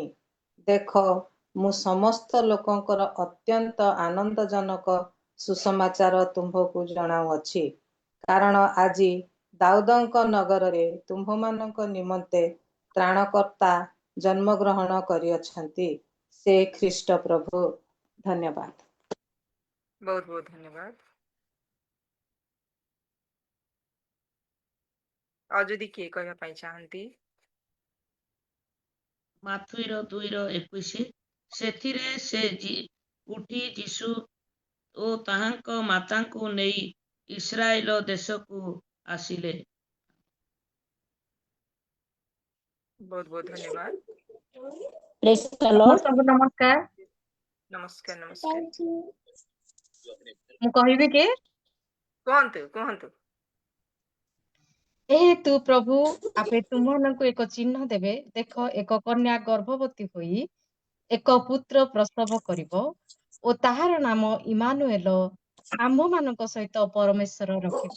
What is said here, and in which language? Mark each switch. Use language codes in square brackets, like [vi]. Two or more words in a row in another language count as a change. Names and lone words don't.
[or] ଦେଖ, ମୁଁ ସମସ୍ତ ଲୋକଙ୍କର ଅତ୍ୟନ୍ତ ଆନନ୍ଦଜନକ ସୁସମାଚାର ତୁମ୍ଭକୁ ଜଣାଉଅଛି, କାରଣ ଆଜି ଦାଉଦଙ୍କ ନଗରରେ ତୁମ୍ଭମାନଙ୍କ ନିମନ୍ତେ ତ୍ରାଣକର୍ତ୍ତା ଜନ୍ମଗ୍ରହଣ କରିଅଛନ୍ତି, ସେ ଖ୍ରୀଷ୍ଟ ପ୍ରଭୁ। ଧନ୍ୟବାଦ। [hi] बहुत बहुत धन्यवाद। [or] ଆଉ ଯଦି କିଏ କହିବା ପାଇଁ ଚାହାନ୍ତି। ମାଥୁଇର 2:21 ସେଥିରେ ସେ ଉଠି ଯୀଶୁ ଓ ତାହାଙ୍କ ମାତାଙ୍କୁ ନେଇ ଇସ୍ରାଏଲ ଦେଶକୁ ଆସିଲେ। [hi] बहुत बहुत धन्यवाद। [en] Praise the Lord. [or] ସମସ୍ତଙ୍କୁ ନମସ୍କାର। [hi] नमस्कार नमस्कार। [or] ମୁଁ କହିବି କି କୁହନ୍ତୁ କୁହନ୍ତୁ। ଏହେତୁ ପ୍ରଭୁ ଆପେ ତୁମମାନଙ୍କୁ ଏକ ଚିହ୍ନ ଦେବେ। ଦେଖ, ଏକ କନ୍ୟା ଗର୍ଭବତୀ ହୋଇ ଏକ ପୁତ୍ର ପ୍ରସବ କରିବ ଓ ତାହାର ନାମ ଇମାନୁଏଲ, ଆମ୍ଭମାନଙ୍କ ସହିତ ପରମେଶ୍ୱର ରଖିବ।